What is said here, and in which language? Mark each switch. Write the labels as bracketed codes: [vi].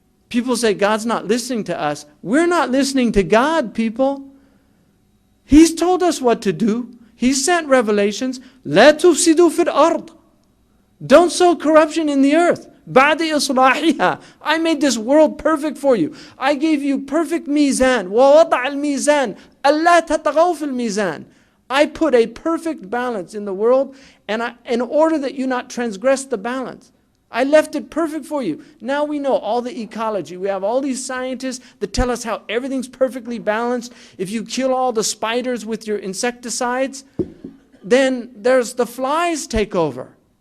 [en] People say God's not listening to us. We're not listening to God, people. He's told us what to do. He sent revelations. [ar] لا تفسدوا في الأرض. [en] Don't sow corruption in the earth. [ar] بعد إصلاحها. [en] I made this world perfect for you. I gave you perfect ميزان. [ar] ووضع الميزان ألا تطغوا في الميزان. [en] I put a perfect balance in the world, and in order that you not transgress the balance. I left it perfect for you. Now we know all the ecology. We have all these scientists that tell us how everything's perfectly balanced. If you kill all the spiders with your insecticides, then the flies take over.